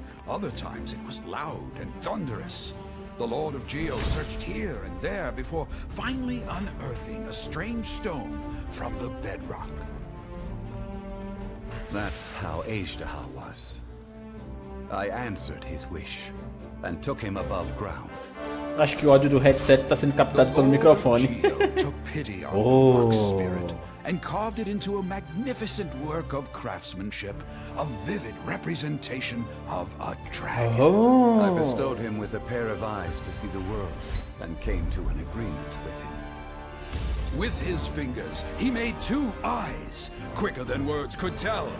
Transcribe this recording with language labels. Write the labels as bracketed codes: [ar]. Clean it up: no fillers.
[en] Other times it was loud and thunderous. The Lord of Geo searched here and there before finally unearthing a strange stone from the bedrock. That's how Azhdaha was. I answered his wish and took him above ground. [pt] Acho que o áudio do headset tá sendo captado pelo microfone. [en] Geo took pity on Oh. the rock's spirit and carved it into a magnificent work of craftsmanship, a vivid representation of a dragon. I Oh. bestowed him with a pair of eyes to see the world and came to an agreement with him. With his fingers, he made 2 eyes, quicker than words could tell.